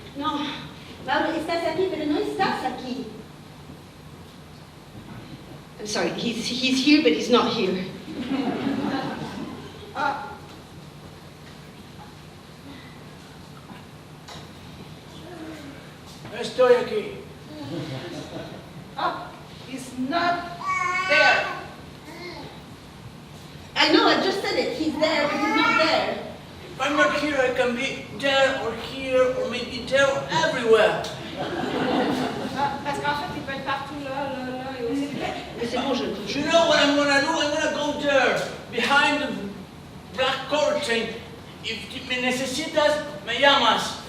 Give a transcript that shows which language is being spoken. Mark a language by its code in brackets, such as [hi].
[es] No, Mauro, estás aquí, pero no estás aquí. [en] I'm sorry, he's here, but he's not here. [es] Estoy aquí. [en] He's not there. I know, I just said it. He's there, but he's not there. If I'm not here, I can be there or here or maybe there or everywhere. [fr] Parce qu'en fait, il peut être partout là et aussi. Mais c'est bon, je [en] You know what I'm gonna do? I'm gonna go there, behind the black curtain. [es] If me necesitas, me llamas.